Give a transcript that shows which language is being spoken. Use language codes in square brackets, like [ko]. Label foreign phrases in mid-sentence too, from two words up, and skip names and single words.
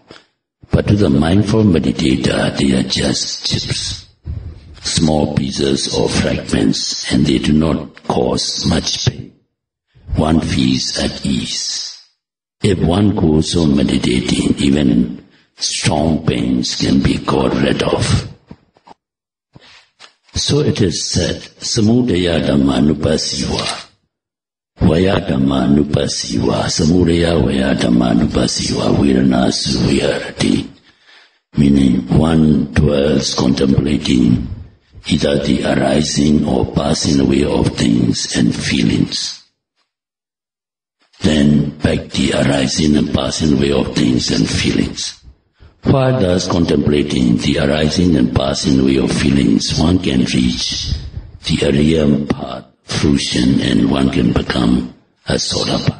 [en] But to the mindful meditator, they are just chips, small pieces or fragments, and they do not cause much pain. One feels at ease. If one goes on meditating, even strong pains can be got rid of. So it is said, [pi] Samudaya Dhamma Nupasiva, Vaya Dhamma Nupasiva, Samudaya Vaya Dhamma Nupasiva, Virana Suviharati, [en] meaning one dwells contemplating either the arising or passing away of things and feelings. Then back the arising and passing away of things and feelings. While thus contemplating the arising and passing away of feelings, one can reach the Arya path, fruition, and one can become a Sotapanna.